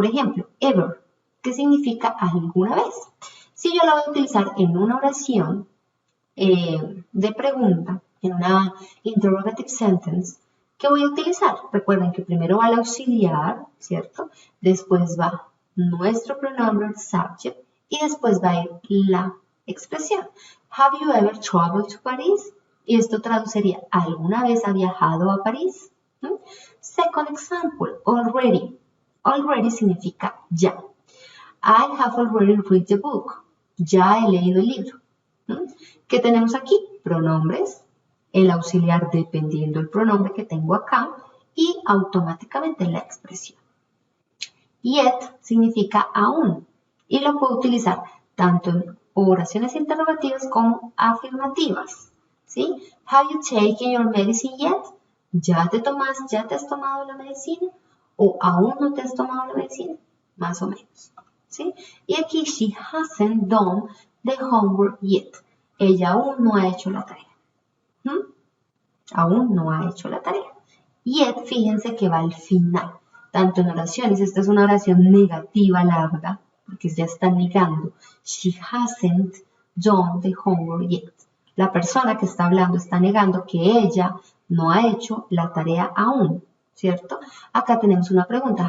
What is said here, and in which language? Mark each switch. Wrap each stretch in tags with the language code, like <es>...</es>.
<es>Por ejemplo, ever, que significa alguna vez. Si yo la voy a utilizar en una oración de pregunta, en una</es> <en>interrogative sentence,</en> <es>¿qué voy a utilizar? Recuerden que primero va el auxiliar, ¿cierto? Después va nuestro pronombre subject y después va a ir la expresión.</es> <en>Have you ever traveled to Paris?</en> <es>Y esto traduciría, ¿alguna vez ha viajado a París?</es> <en>Second example, already. Already</en> <es>significa ya.</es> <en>I have already read the book.</en> <es>Ya he leído el libro. ¿Qué tenemos aquí? Pronombres, el auxiliar dependiendo del pronombre que tengo acá y automáticamente la expresión. Yet significa aún y lo puedo utilizar tanto en oraciones interrogativas como afirmativas. ¿Sí?</es> <en>Have you taken your medicine yet?</en> <es>¿Ya te has tomado la medicina? ¿O aún no te has tomado la medicina? Más o menos. ¿Sí? Y aquí,</es> <en>she hasn't done the homework yet.</en> <es>Ella aún no ha hecho la tarea. Aún no ha hecho la tarea. Yet, fíjense que va al final. Tanto en oraciones, esta es una oración negativa larga, porque ya está negando.</es> <en>She hasn't done the homework yet.</en> <es>La persona que está hablando está negando que ella no ha hecho la tarea aún, ¿cierto? Acá tenemos una pregunta.</es>